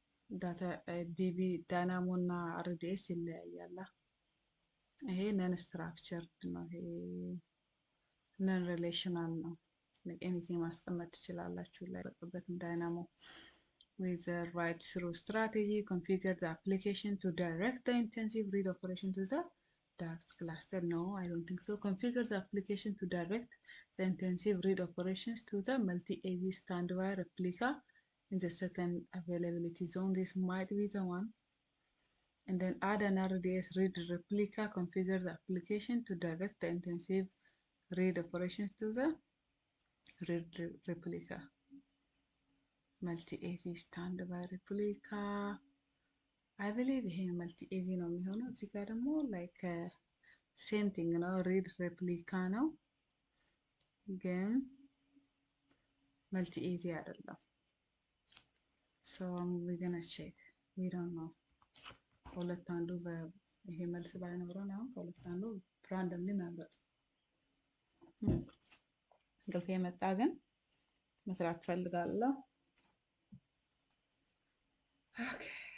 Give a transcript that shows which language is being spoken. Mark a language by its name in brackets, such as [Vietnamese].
[Amharic] Data DB Dynamo እና RDS ይለያያል። ይሄ ነን ስትራክቸርድ ነው። ይሄ ነን ሪሌሽናል ነው። [English] like anything [Amharic] ማስቀመጥ ትችላላችሁ ላይ በቀበትም ዳይናሞ [English] with the write through strategy. Configure the application to direct the intensive read operation to the dark cluster. No, I don't think so. Configure the application to direct the intensive read operations to the multi-AZ standby replica in the second availability zone. This might be the one. And then add an RDS read replica. Configure the application to direct the intensive read operations to the read replica. Multi-AZ standby replica. I believe here multi-AZ [Amharic] ነው የሚሆነው። እዚህ ጋር ደግሞ [English] like same thing ነው read replica ነው ግን multi-AZ [Amharic] አይደለም። [English] So we're gonna check. We don't know. [Amharic] ሁለት አንዱ ይሄ መልስ ባይኖረን አሁን ከሁለት አንዱ ራንደምሊ መምረጥ። እንቅልፍ የመጣ ግን መስራት ፈልጋለሁ። Okay.